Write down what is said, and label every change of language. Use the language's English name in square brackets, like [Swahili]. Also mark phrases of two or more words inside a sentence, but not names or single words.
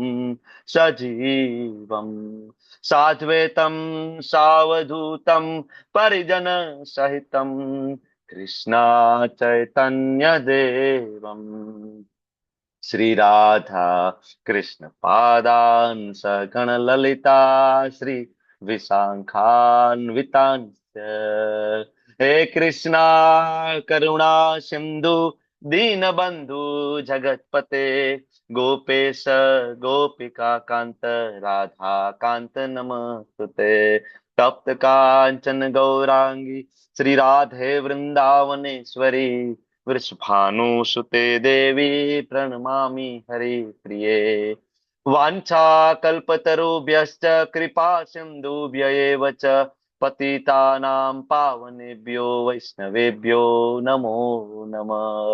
[Sanskrit] સજીવમ સાદ્વૈતમ સાવધૂતમ પરિજન સહિતમ કૃષ્ણ ચૈતન્ય દેવમ શ્રી રાધા કૃષ્ણ પાદાન સગણ લલિતા શ્રી વિશાખાન્વિતાંશ્ચ હે કૃષ્ણ કરુણા સિંધુ दीनबंधु जगतपते गोपेश गोपिका कांत राधा कांत नमस्तुते तप्त कांचन गौरांगी श्री राधे वृंदावनेश्वरी वृषभानुसुते देवी प्रणमामि हरि प्रिये वाञ्छा कल्पतरुभ्यश्च कृपा सिन्धुभ्य एव च पतितानां पावनेभ्यो वैष्णवेभ्यो नमो नमः.